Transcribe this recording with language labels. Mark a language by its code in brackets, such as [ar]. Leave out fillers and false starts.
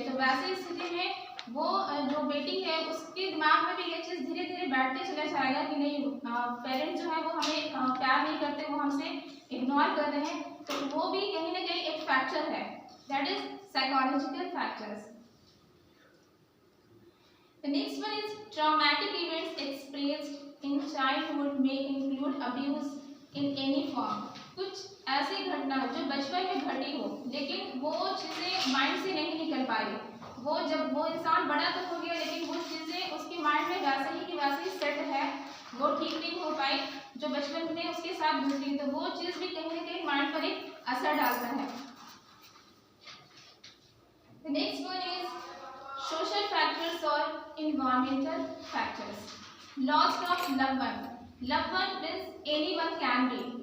[hi] तो वैसी स्थिति में वो जो बेटी है उसके दिमाग में भी ये चीज़ धीरे धीरे बैठते चला जाएगा कि नहीं, पेरेंट्स जो है वो हमें प्यार नहीं करते, वो हमसे इग्नोर कर रहे हैं। तो वो भी कहीं ना कहीं एक फैक्टर है, [en] That is psychological factors. The next one is traumatic events experienced in childhood may include abuse in any form. [hi] कुछ ऐसी घटना जो बचपन में घटी हो लेकिन वो चीज़ें माइंड से नहीं निकल पाई, वो जब वो इंसान बड़ा तो हो गया लेकिन वो चीज़ें उसके माइंड में वैसे ही कि वैसे ही सेट है, वो ठीक नहीं हो पाई जो बचपन में उसके साथ गुजरी, तो वो चीज़ भी कहीं ना कहीं माइंड पर एक असर डालता है। [en] The next one is social factors or environmental factors. Loss of loved one. Loved one means anyone can be.